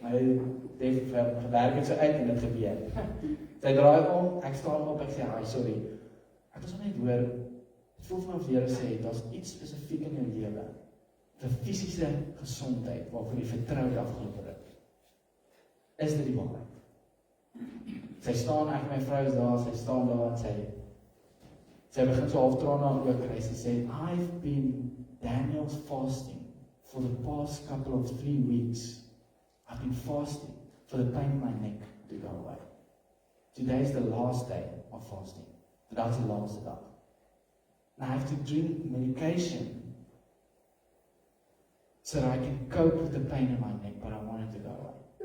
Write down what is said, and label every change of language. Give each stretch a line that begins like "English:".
Afrikaans: Maar dit gewerk het so uit en dit gebeur. Sy draai om, ek staan op, ek sê, sorry. Ek was net hoor, het voel van die Here sê, daar is iets spesifiek in jou lewe, vir fisiese gesondheid, waarvoor jy vertrou die afgelope ruk. Is dit die waarheid? Sy staan, ek en my vrou is daar, sy staan daar en sy begin so half trane aan oor kry. Sy sê,
English: I've been Daniel's fasting for the past couple of 3 weeks. I've been fasting for the pain in my neck to go away. Today is the last day of fasting.
Afrikaans: Vandaag is die laaste dag.
English: And I have to drink medication so that I can cope with the pain in my neck, but I want it to go away.